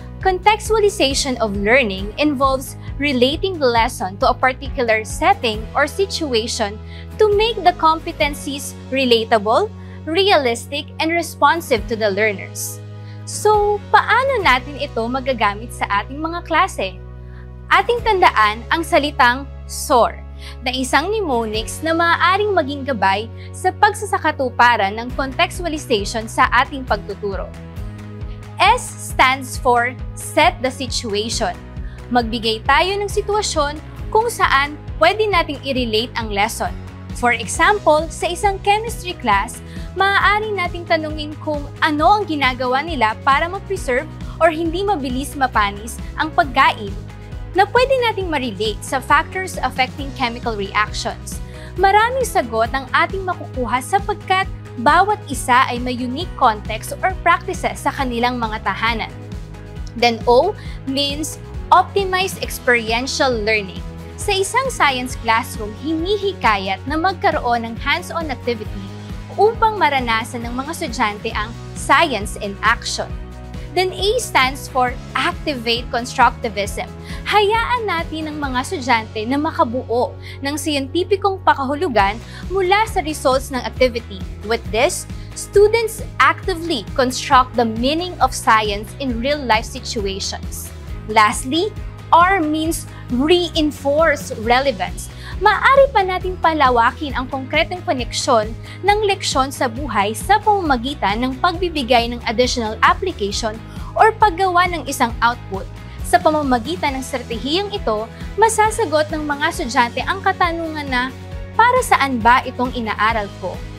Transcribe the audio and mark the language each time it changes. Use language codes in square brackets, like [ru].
[en] Contextualization of learning involves relating the lesson to a particular setting or situation to make the competencies relatable, realistic, and responsive to the learners. [tl] So, paano natin ito magagamit sa ating mga klase? Ating tandaan ang salitang SOAR na isang mnemonics na maaaring maging gabay sa pagsasakatuparan ng contextualization sa ating pagtuturo. [en] S stands for set the situation. [tl] Magbigay tayo ng sitwasyon kung saan pwede nating i-relate ang lesson. [en] For example, [tl] sa isang chemistry class, maaari nating tanungin kung ano ang ginagawa nila para ma-preserve or hindi mabilis mapanis ang pagkain na pwede nating ma-relate sa [en] factors affecting chemical reactions. [tl] Maraming sagot ang ating makukuha sapagkat bawat isa ay may [en] unique context or practices [tl] sa kanilang mga tahanan. [en] Then O means optimized experiential learning. [tl] Sa isang science classroom, hinihikayat na magkaroon ng hands-on activity upang maranasan ng mga estudyante ang [en] science in action. Then A stands for activate constructivism. [tl] Hayaan natin ang mga estudyante na makabuo ng siyentipikong pakahulugan mula sa [en] results ng activity. With this, students actively construct the meaning of science in real-life situations. Lastly, R means reinforce relevance. [tl] Maaari pa nating palawakin ang konkretong koneksyon ng leksyon sa buhay sa pamamagitan ng pagbibigay ng [en] additional application or [tl] paggawa ng isang output. Sa pamamagitan ng estratehiyang ito, masasagot ng mga estudyante ang katanungan na, para saan ba itong inaaral ko?